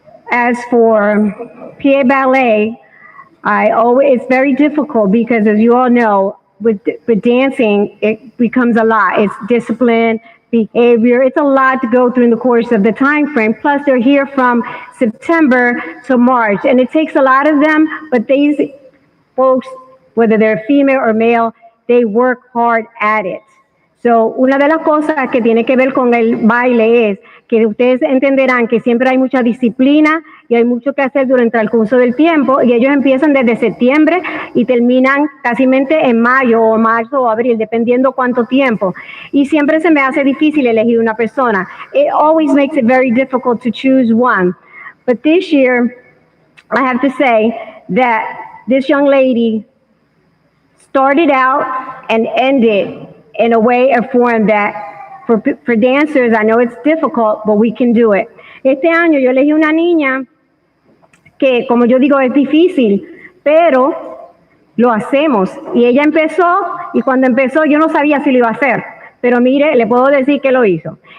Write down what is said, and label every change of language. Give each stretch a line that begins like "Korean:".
English: As for PA ballet, it's very difficult because, as you all know, with dancing, it becomes a lot. It's discipline, behavior. It's a lot to go through in the course of the time frame. Plus, they're here from September to March, and it takes a lot of them. But these folks, whether they're female or male, they work hard at it.
Spanish: So, una de las cosas que tiene que ver con el baile es que ustedes entenderán que siempre hay mucha disciplina y hay mucho que hacer durante el curso del tiempo y ellos empiezan desde septiembre y terminan casi en mayo o marzo o abril, dependiendo cuánto tiempo. Y siempre se me hace difícil elegir una persona.
English: It always makes it very difficult to choose one. But this year, I have to say that this young lady started out and ended in a way, a form that for dancers, I know it's difficult, but we can do it.
Spanish: Este año yo elegí una niña que, como yo digo, es difícil, pero lo hacemos. Y ella empezó, y cuando empezó yo no sabía si lo iba a hacer, pero mire, le puedo decir que lo hizo.